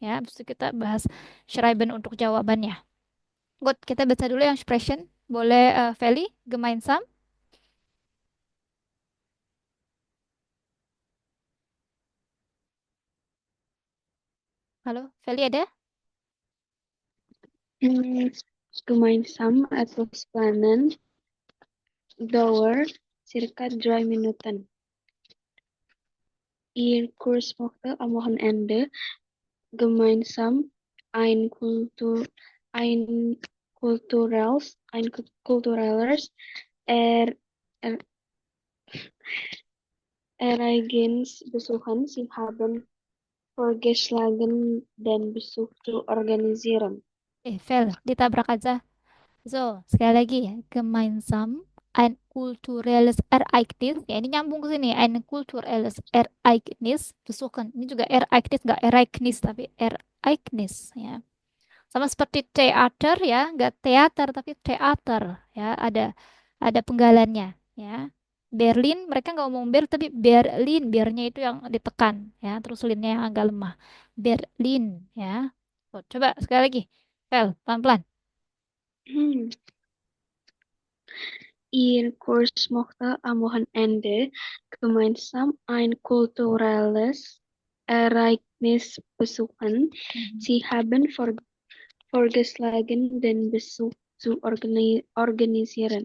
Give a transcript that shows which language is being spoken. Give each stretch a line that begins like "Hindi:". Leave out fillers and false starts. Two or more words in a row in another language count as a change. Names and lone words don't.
Indonesian: Habis itu kita bahas schreiben untuk jawabannya. Good, kita baca dulu yang expression. Boleh Feli, gemeinsam? Halo, Feli ada?
German: Gemeinsam etwas planen dauer circa 3 Minuten. Ihr Kurs mochte am Wochenende gemeinsam ein kulturelles er, er, Ereignis besuchen. Sie haben vorgeschlagen, den Besuch zu organisieren.
Indonesian: Fel, ditabrak aja. So, sekali lagi ya.
German: Gemeinsam ein kulturelles Ereignis.
Indonesian: Ya, ini nyambung ke sini.
German: Ein kulturelles Ereignis besuchen.
Indonesian: Ini juga Ereignis, nggak Ereignis, tapi Ereignis. Ya. Sama seperti teater ya, nggak teater tapi teater ya, ada penggalannya ya. Berlin mereka nggak ngomong Ber tapi Berlin, bernya itu yang ditekan ya, terus linnya yang agak lemah. Berlin ya. Oh, coba sekali lagi. Pel, pelan-pelan. Hmm.
German: Ihr Kurs mochte am Wochenende gemeinsam ein kulturelles Ereignis besuchen. Mhm. Sie haben vorgeschlagen, den Besuch zu organisieren.